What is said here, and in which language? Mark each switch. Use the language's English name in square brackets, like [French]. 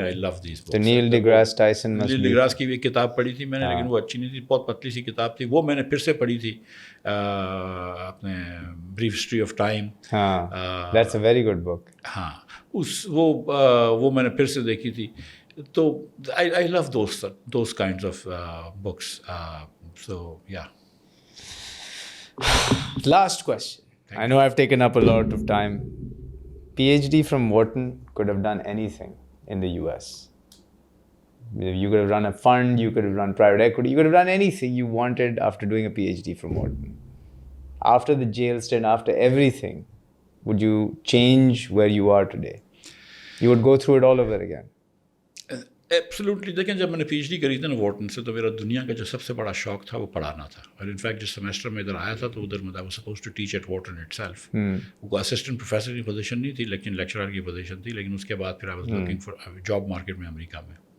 [English] I love these books. [Urdu] Nile D grass کی بھی ایک کتاب پڑھی تھی میں نے, لیکن وہ اچھی نہیں تھی, بہت پتلی سی کتاب تھی. وہ میں نے پھر سے پڑھی تھی, اپنے brief history of time. [English] That's a very good book. [Urdu] ہاں, وہ میں نے پھر سے دیکھی تھی. [English] تو I love those kinds of books. So yeah. Last question. I know I've taken up a lot of time. PhD from Wharton could have done anything in the US. You could have run a fund, you could have run private equity, you could have done anything you wanted after doing a PhD from Wharton. After the jail stint, after everything, would you change where you are today? You would go through it all over again. Absolutely. [Urdu] دیکھیں, جب میں نے P H D کری تھی نا Wharton سے, تو میرا دنیا کا جو سب سے بڑا شوق تھا وہ پڑھانا تھا. اور انفیکٹ جس سیمسٹر میں ادھر آیا تھا تو ادھر میں [English] Suppose to teach at Wharton itself. [Urdu] وہ اسسٹنٹ پروفیسر کی پوزیشن نہیں تھی لیکن لیکچرر کی پوزیشن تھی. لیکن اس کے بعد پھر [English] I was working for job market [Urdu] میں امریکہ میں.